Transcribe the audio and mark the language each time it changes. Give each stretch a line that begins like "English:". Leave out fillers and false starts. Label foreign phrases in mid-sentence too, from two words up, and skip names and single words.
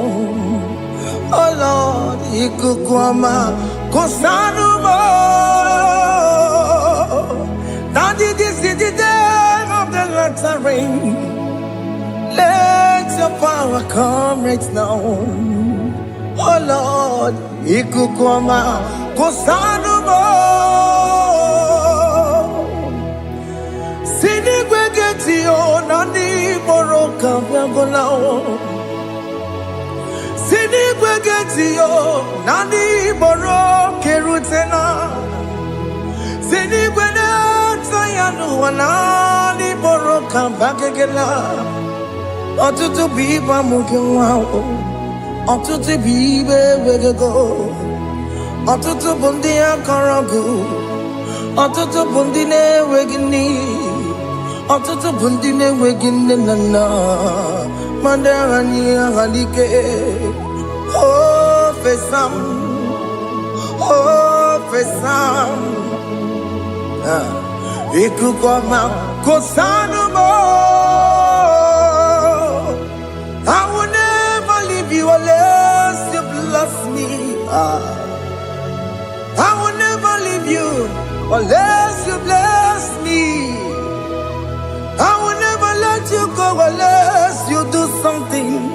English: Oh Lord, Ikukwama, Kosanuma. Daddy, this is the day of the Lord's reign. Let your power come right now. Oh Lord, Ikukwama, Kosanuma. Sinigwegetio, Nandi Boroka, Biangolao. Sinigwegetio, Nandi Boroke Rutena. Sinigwena, Sayanu, Nandi Boroka, Bagagela. Otutu biba mukiwa, otutu bibe wegego, otutu bundi akaragu, otutu bundi ne wegini, otutu bundi ne wegini nana, mandarani halike, oh fesam, Ikukwama kosanumo. I will never leave you unless you bless me. I will never leave you unless you bless me. I will never let you go unless you do something.